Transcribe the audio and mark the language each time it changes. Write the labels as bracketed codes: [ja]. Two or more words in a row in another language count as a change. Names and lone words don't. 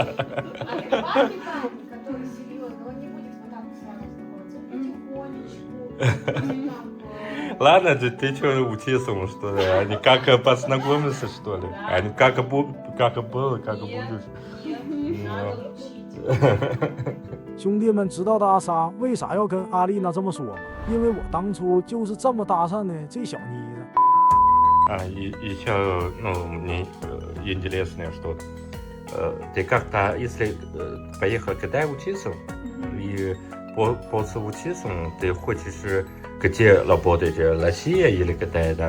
[ru] А ты парень, который серьезно, он не будет вот так сразу знакомиться. Он потихонечку. Мгм. Ладно, ты что учился, что ли? Они как познакомиться, что ли? Они как было, как и будешь. Нет, надо учить. [zh] 兄弟们知道大沙为啥要跟阿丽娜这么说吗？因为我当初就是这么搭讪的这小妮子。 [ru] А, и еще, ну, мне интересно, что ты как-то, если поехал в Китай учиться, и после учиться, ты хочешь где работать, Россия или Китай там